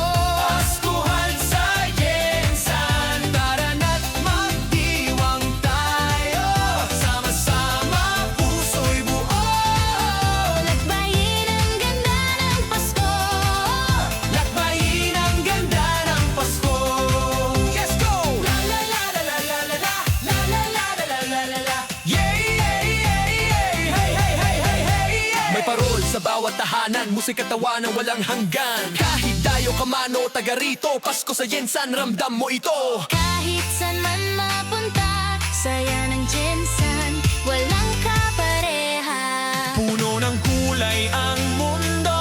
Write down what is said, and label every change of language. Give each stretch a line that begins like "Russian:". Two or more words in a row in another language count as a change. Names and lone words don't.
Filipino: Paskuhan sa Jensen, tara na't magdiwang tayo. Sama-sama, puso'y buo. Lakbayin ang ganda ng Pasko. Lakbayin ang ganda ng Pasko.
English: Let's go! La la la la la la la la. La la la la la la la la. Yeah, yeah, yeah, yeah. Hey, hey, hey, hey, hey, yeah.
Filipino: May parol sa bawat tahanan, musika tawanan walang hanggan. Kahit dayo ka man o taga rito, Pasko sa Jensen, ramdam mo ito. Kahit saan man mapunta, saya ng Jensen, walang kapareha. Puno ng kulay ang mundo.